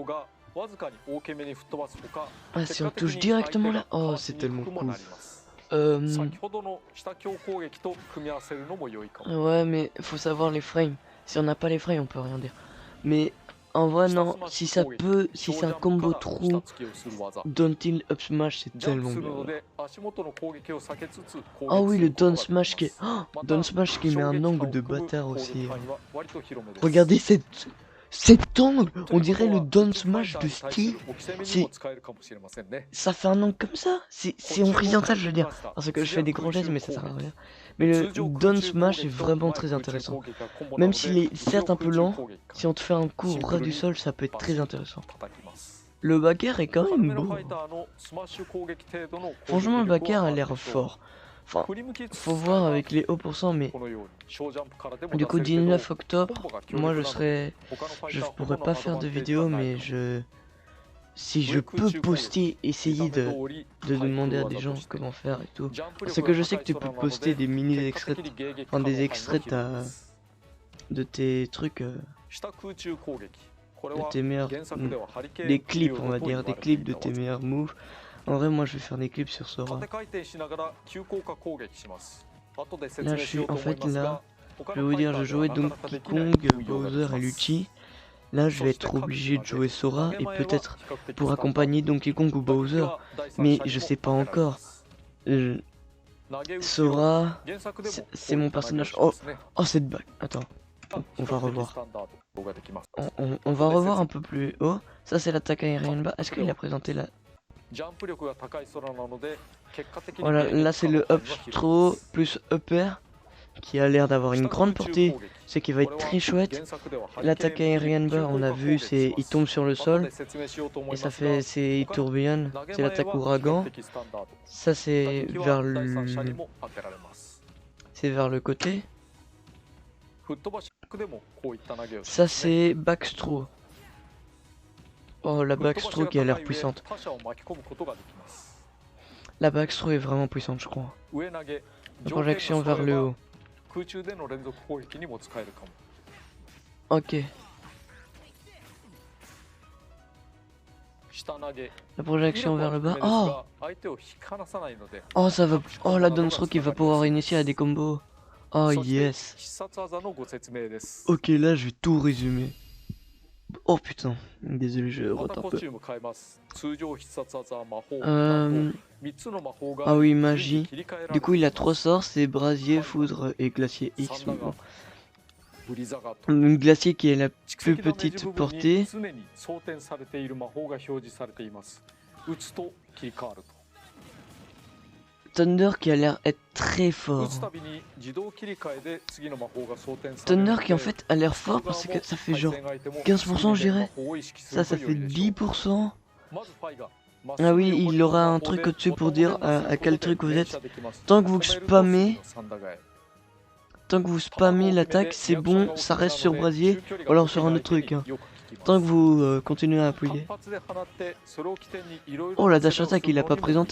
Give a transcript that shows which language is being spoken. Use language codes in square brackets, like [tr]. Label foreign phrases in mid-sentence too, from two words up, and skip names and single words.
[fr] Ah si on touche directement là, oh c'est tellement cool. Ouais mais faut savoir les frames, si on n'a pas les frames on peut rien dire. Mais en vrai non, si ça peut, si c'est un combo trou, [en] down tilt up smash [fr] c'est tellement bien. Oh oui le [en] down smash [fr] qui est... Oh, [en] down smash [fr] qui met un angle de bâtard aussi. Regardez cet angle, on dirait le [en] down smash [fr] de style. Ça fait un angle comme ça, c'est horizontal je veux dire. Parce que je fais des gros gestes mais ça sert à rien. Mais le [en] down smash [fr] est vraiment très intéressant. Même s'il est certes un peu lent, si on te fait un coup ras du sol ça peut être très intéressant. Le backer est quand même beau. Franchement le backer a l'air fort. Enfin, [ja] 振り向きつつ [fr] faut voir avec les hauts pourcents, mais [ja] このように小ジャンプからでも [fr] du [ja] 出 [fr] coup, [ja] せるけど [fr] 19 octobre, [ja] コンボが強 [fr] moi [ja] 力 [fr] je [ja] なので [fr] serai. [ja] 他のファイ [fr] Je [ja] ターほ [fr] pourrais [ja] どの [fr] pas [ja] アド [fr] faire [ja] バン [fr] de [ja] テージは [fr] vidéo, [ja] ない [fr] mais [ja] かも [fr] si je [ja] 上空 [fr] peux [ja] 中攻撃 [fr] poster, [ja] 見 [fr] essayer [ja] た目 [fr] de, [ja] 通り [fr] de [ja] 対 [fr] demander à [ja] 空 [fr] des [ja] 技 [fr] gens [ja] として [fr] comment faire et tout. [ja] ジャンプ [fr] C'est [ja] 力 [fr] que [ja] が [fr] je sais [ja] 高 [fr] que [ja] い [fr] tu [ja] 空 [fr] peux [ja] なの [fr] poster [ja] で [fr] des mini [ja] 結果 [fr] extraits, [ja] 的に迎撃可 [fr] enfin [ja] 能 [fr] des [ja] 範囲が [fr] extraits [ja] 広いです [fr] de tes trucs, [ja] 下空中攻撃これ [fr] de [ja] は [fr] tes meilleurs, [ja] 原作ではハリケー [fr] des [ja] ンピリ [fr] clips, [ja] オ [fr] on [ja] ド [fr] va [ja] と言 [fr] dire, [ja] わ [fr] des [ja] れて [fr] clips [ja] い [fr] de [ja] た [fr] tes [ja] 技 [fr] meilleurs moves. En vrai, moi je vais faire des clips sur [ja] 縦 [fr] Sora. [ja] 回転しながら急降下攻撃します後で説 [fr] Là, [ja] 明 [fr] je [ja] しよ [fr] suis [ja] うと [fr] en [ja] 思い [fr] fait [ja] ますが [fr] là, [ja] 他 [fr] je [ja] の [fr] vais [ja] フ [fr] vous [ja] ァイタ [fr] dire, [ja] ー [fr] je [ja] では [fr] jouais [ja] なかなかで [fr] Donkey [ja] きない [fr] Kong, [ja] 運用がで [fr] Bowser [ja] き [fr] et [ja] ます [fr] Luigi. Là, je [ja] そ [fr] vais [ja] して [fr] être [ja] 各 [fr] obligé [ja] 島 [fr] de [ja] で [fr] jouer Sora [ja] 投げ [fr] et [ja] 前は [fr] peut-être [ja] 比較的 [fr] pour [ja] スタンダード [fr] accompagner Donkey Kong ou [ja] 打撃 [fr] Bowser. [ja] は第三 [fr] Mais [ja] 者に [fr] je [ja] も [fr] sais pas [ja] 当てられま [fr] encore. [ja] す [fr] Euh, [ja] 投げ打ちを [fr] Sora, [ja] 原作でも [fr] c'est mon [ja] こういった投げを [fr] personnage. [ja] しますね [fr] Oh, cette bague. Attends, [ja] 比 [fr] on va [ja] 較的 [fr] revoir. [ja] スタンダードができます [fr] On va revoir un peu plus haut. Ça, c'est l'attaque aérienne bas. Est-ce qu'il a présenté la. [ja] ジャンプ力が高い空なので結果的に [fr] Voilà, [ja] 迎撃 [fr] là, c'est [ja] 可能 [fr] le [ja] 範 [fr] up [ja] 囲は広い [fr] throw [ja] です [fr] plus upper qui a l'air d'avoir une [ja] 下 [fr] grande [ja] 空中 [fr] portée, [ja] 攻撃 [fr] ce qui va [ja] こ [fr] être [ja] れは [fr] très chouette. [ja] 原作ではハリケーン [fr] L'attaque [ja] ピリ [fr] aérienne bas, on a [ja] 急降下 [fr] vu, [ja] 攻撃 [fr] c'est [ja] しま [fr] il [ja] す [fr] tombe sur le [ja] 後 [fr] sol [ja] で説明しようと思 [fr] et [ja] いま [fr] ça [ja] すが [fr] fait c'est [ja] 他 [fr] tourbillon, [ja] 投げ [fr] c'est [ja] 前 [fr] l'attaque [ja] は比較 [fr] ouragan. [ja] 的スタンダード [fr] Ça [ja] 打 [fr] c'est [ja] 撃 [fr] vers [ja] は第三者に [fr] le [ja] も当てられます [fr] c'est vers le côté. [ja] 吹っ飛ばしでもこういった投げをし [fr] Ça [ja] ますね [fr] c'est backstraw. Oh, la [ja] 吹っ飛ばし [fr] backstraw [ja] が [fr] qui a [ja] 高 [fr] l'air [ja] い上 [fr] puissante. [ja] 他者を巻き込むことができます [fr] La backstraw est vraiment puissante, je crois. [ja] 上投げ [fr] La [ja] 上辺が [fr] projection [ja] 揃 [fr] vers [ja] え [fr] le [ja] ば [fr] haut. [ja] 空中での連続攻撃にも使えるかも [fr] Ok. [ja] 下投げ [fr] La projection vers le bas. [ja] 威力 [fr] Oh, [ja] は低めですが相手を引き離さないので [fr] oh ça va. Oh la Donsro qui va pouvoir initier à des combos. Oh [ja] そして [fr] yes. [ja] 必殺技のご説明です [fr] Ok, là je vais tout résumer. Oh putain. Désolé, je [ja] ま [fr] rote [ja] た [fr] un [ja] コ [fr] peu. [ja] スチューム変えます通常必殺技魔法 [fr] Euh, [ja] 3つの魔法が [fr] Ah oui, [ja] 順に [fr] magie. [ja] 切り替えられ [fr] Du coup, il a [ja] てい [fr] trois [ja] ます [fr] sorts, c'est brasier, foudre et glacier X. [ja] サンダ [fr] Bon. [ja] がブリザガと [fr] Une glacier qui est la [ja] 蓄 [fr] plus [ja] 積ダメージ [fr] petite [ja] 部分に [fr] portée. [ja] 常に装填されている魔法が表示されています打つと切り替わると [fr] Thunder qui a l'air être très [ja] 打 [fr] fort. [ja] つたびに自動切り替えで次の魔法が装填される [fr] Thunder [ja] ので [fr] qui en fait a l'air fort parce que ça fait genre 15% je dirais. Ça fait 10%. [ja] まずファイが [fr] Ah oui, il aura un truc au-dessus pour dire à quel truc vous êtes. Tant que vous spammez, tant que vous spammez l'attaque, c'est bon, ça reste sur brasier, ou alors sur un autre truc. Hein. Tant que vous continuez à appuyer. Oh, la [en] dash attack, [fr] il a pas présenté.